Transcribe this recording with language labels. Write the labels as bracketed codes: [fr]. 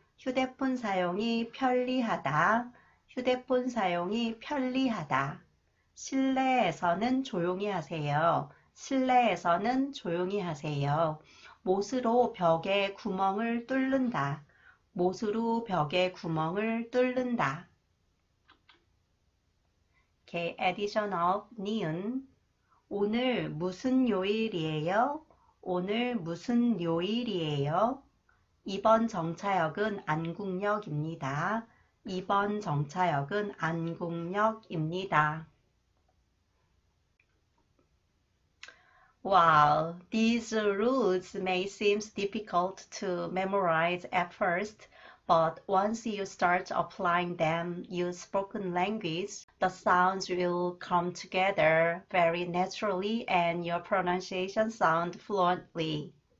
[ko] 휴대폰 사용이 편리하다. 휴대폰 사용이 편리하다. 실내에서는 조용히 하세요. 실내에서는 조용히 하세요. 못으로 벽에 구멍을 뚫는다. 못으로 벽에 구멍을 뚫는다. [en] Okay, addition of 니은. [ko] 오늘 무슨 요일이에요? 오늘 무슨 요일이에요? 이번 정차역은 안국역입니다. 이번 정차역은 안국역입니다. [en] Wow, these rules may seem difficult to memorize at first, but once you start applying them in spoken language, the sounds will come together very naturally and your pronunciation sound fluently.